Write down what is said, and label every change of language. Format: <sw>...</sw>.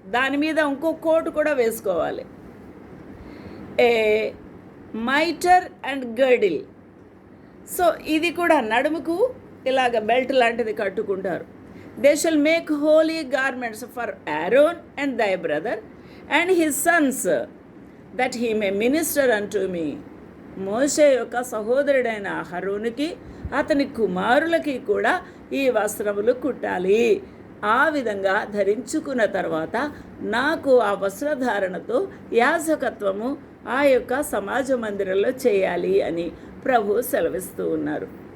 <te>దాని మీద ఇంకో కోట్ కూడా వేసుకోవాలి.</te> <en>A mitre and girdle.</en> <te>సో ఇది కూడా నడుముకు ఇలాగ బెల్ట్ లాంటిది కట్టుకుంటారు.</te> <en>They shall make holy garments for Aaron and thy brother and his sons, that he may minister unto me.</en> <te>మోషే యొక్క సహోదరుడైన అహరోనుకి అతని కుమారులకి కూడా ఈ వస్త్రములు కుట్టాలి. ఆ విధంగా ధరించుకున్న తర్వాత నాకు ఆ వస్త్రధారణతో యాజకత్వము ఆ యొక్క సమాజ మందిరంలో చేయాలి అని ప్రభు సెలవిస్తూ ఉన్నారు.</te>